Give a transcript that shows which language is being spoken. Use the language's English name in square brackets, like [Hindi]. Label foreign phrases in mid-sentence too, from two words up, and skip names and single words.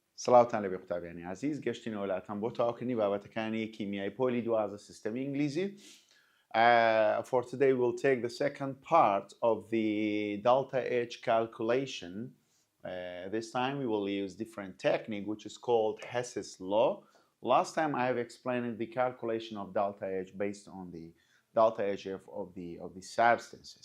[Central Kurdish] سڵاوتان لەبێ قوتابیانی عزیز گەشتینەوە لاتان بۆ تاواکردنی بابەتەکانی کیمیای پۆلی دوازە سیستەمی ئینگلیزی. [English] For today we'll take the second part of the delta H calculation. This time we will use different technique which is called Hess's law. Last time I have explained the calculation of delta H based on the delta HF of the substances.